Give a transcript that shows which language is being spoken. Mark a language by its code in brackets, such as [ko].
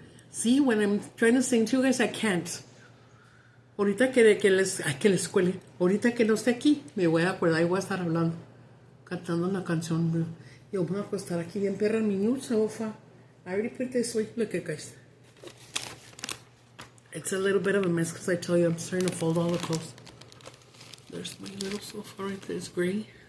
[en] See, when I'm trying to sing to you guys, I can't. [es] Ahorita que les cuele. Ahorita que no esté aquí, me voy a acordar y voy a estar hablando, cantando la canción. Yo me voy a acostar aquí bien perra en mi [en] new sofa. I already put this way. Look at guys. It's a little bit of a mess because I tell you I'm starting to fold all the clothes. There's my little sofa right there. It's gray.